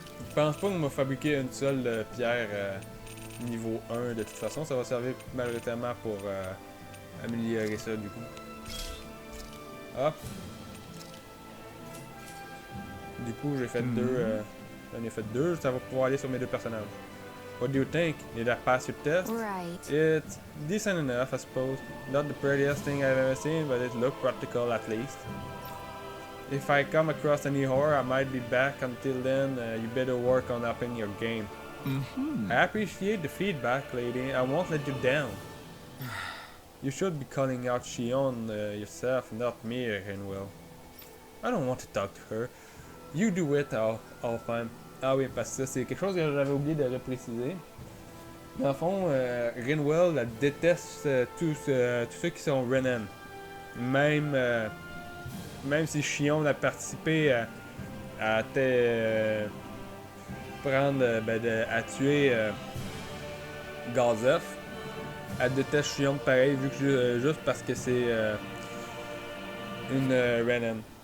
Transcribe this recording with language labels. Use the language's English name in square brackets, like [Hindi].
[French] Je pense pas qu'on m'a fabriqué une seule pierre niveau 1 de toute façon. Ça va servir majoritairement pour améliorer ça du coup. Hop. Du coup, j'ai fait deux. J'en ai fait deux, ça va pouvoir aller sur mes deux personnages. [English] What do you think? Did I pass your test? Right. It's decent enough, I suppose. Not the prettiest thing I've ever seen, but it looked practical at least. If I come across any horror, I might be back. Until then, you better work on upping your game. I appreciate the feedback, lady. I won't let you down. You should be calling out Shion yourself, not me, Renwell. I don't want to talk to her. You do it, all fine. [French] Ah oui, parce que ça, c'est quelque chose que j'avais oublié de le préciser. Dans le fond, Renwell elle déteste tous ceux qui sont Renan. Même si Shion a participé à à tuer Gazef, elle déteste Shion pareil, vu que juste parce que c'est une Renan.